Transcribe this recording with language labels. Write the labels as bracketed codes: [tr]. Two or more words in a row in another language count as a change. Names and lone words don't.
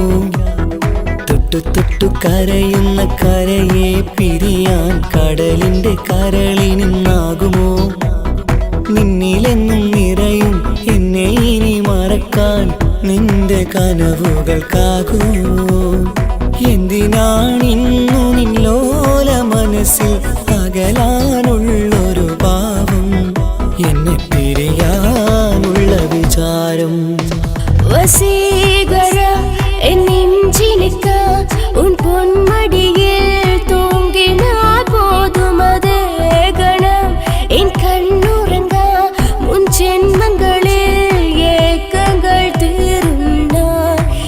[ml] തൊട്ടു തൊട്ടു കരയുന്ന കരയെ പിരിയാൻ കടലിന്റെ കരളിനിന്നാകുമോ നിന്നിലെന്നും നിറയും എന്നെ ഇനി മറക്കാൻ നിന്റെ കനവുകൾക്കാകുമോ എന്തിനാണിന്നു നിന്നോല മനസ്സിൽ അകലാനുള്ളൊരു ഭാവം എന്നെ പിരിയാനുള്ള വിചാരം [ta] வசீகரா என் நெஞ்சினுக்கு உன் பொன்மடியில் தூங்கினால் போதும் அதே கணம் என் கண்ணுறங்கா முன் ஜென்மங்களில் ஏக்கங்கள் தீருந்தார்